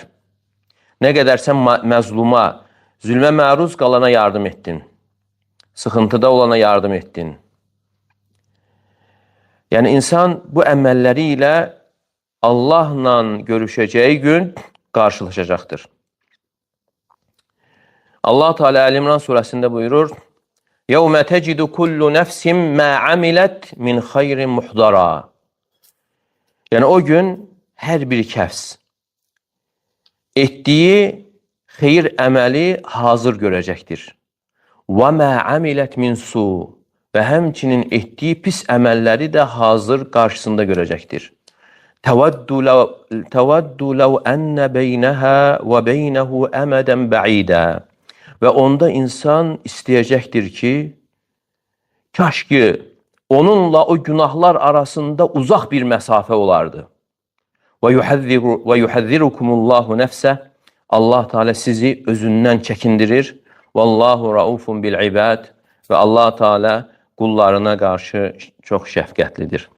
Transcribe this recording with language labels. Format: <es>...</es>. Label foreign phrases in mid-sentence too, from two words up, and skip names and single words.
<az>Nə qədər sən məzluma, zülmə məruz qalana yardım etdin, sıxıntıda olana yardım etdin. Yəni, insan bu əməlləri ilə Allahla görüşəcəyi gün qarşılaşacaqdır. Allah Teala Əl-İmran surəsində buyurur,</az> <ar>يَوْمَ تَجِدُ كُلُّ نَفْسٍ مَا عَمِلَتْ مِنْ خَيْرٍ مُحْضَرًا.</ar> <az>Yəni, o gün hər bir kəs etdiyi xeyir əməli hazır görəcəkdir.</az> <ar>وَمَا عَمِلَتْ مِنْ سُوء.</ar> <az>Və həmçinin etdiyi pis əməlləri də hazır qarşısında görəcəkdir.</az> <ar>تَوَدُّ لَوْ أَنَّ بَيْنَهَا وَبَيْنَهُ أَمَدًا بَعِيدًا.</ar> <az>Və onda insan istəyəcəkdir ki, kaş ki, onunla o günahlar arasında uzaq bir məsafə olardı.</az> <ar>وَيُحَذِّرُكُمُ اللّٰهُ نَفْسَهِ.</ar> <az>Allah Teala sizi özündən çəkindirir.</az> <ar>وَاللّٰهُ رَؤُفٌ بِالْعِبَادِ.</ar> <az>Və Allah Teala qullarına qarşı çox şəfqətlidir.</az>